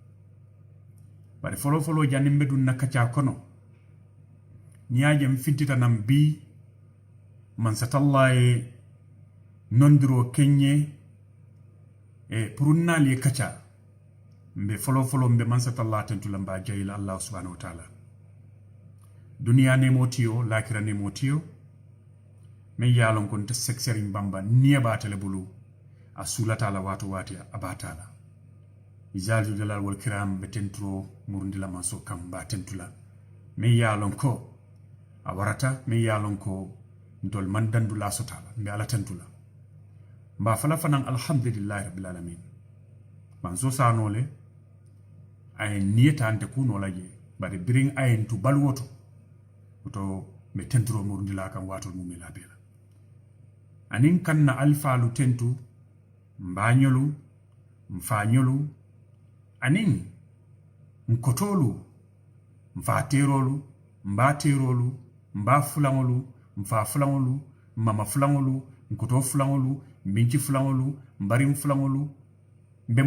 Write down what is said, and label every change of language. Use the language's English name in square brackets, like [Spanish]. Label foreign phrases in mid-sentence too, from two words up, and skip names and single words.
[Mandingo] bari foloo foloo janniŋ be duŋ na kacca kono niŋ ye a je fintita naŋ bii mansatalla ye nondiroo keŋ pour naali ye kacca mbe foloo foloo mbe mansatalla tentu la mba jayi la [Arabic] الله سبحانه وتعالى [Mandingo] duniya nemo tiyo lakira nemo tiyo meŋ ye a loŋ ko nte sekseriŋ bamba niŋ ye baata le bulu a suulata la waato waati a baata la [Arabic] ذو الجلال والإكرام [Mandingo] be tenturo murundi la manso kam ba tentu la meŋ ye a loŋ ko a warata meŋ ye a loŋ ko ntol man dandu la sota la mbe ala tentu la mba fala fanaŋ [Arabic] الحمد لله رب العالمين [Mandingo] manso saanoo le a ye niyeta nte kunoo la je bari biriŋ a ye ntu baluwo to woto mbe tenturo murundi la kaŋ waatol mume la bee la aniŋ kaŋ na alifaalu tentu mbaañolu mfaañolu aniŋ nkotoolu mfaa teeroolu mbaa teeroolu mbaa fulaŋolu mfaa fulaŋolu mama fulaŋolu nkotoo fulaŋolu mbinci fulaŋolu mbariŋ fulaŋolu mbe